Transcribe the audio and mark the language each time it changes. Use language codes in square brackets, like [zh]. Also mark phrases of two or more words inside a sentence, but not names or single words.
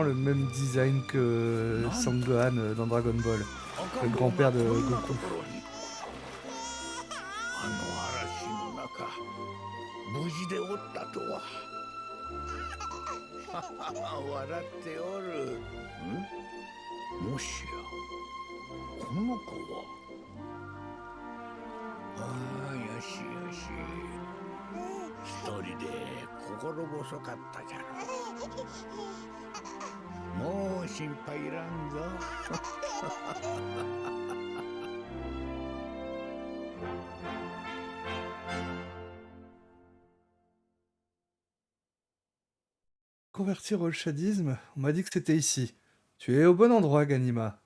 [fr] le même design que Sangohan dans Dragon Ball, le grand-père de Goku. [ja] 無事でおったとは笑っておるんもしやこの子はああよしよし一人で心細かったじゃろもう心配いらんぞ [fr] Convertir au shadisme, on m'a dit que c'était ici. Tu es au bon endroit, Ganima.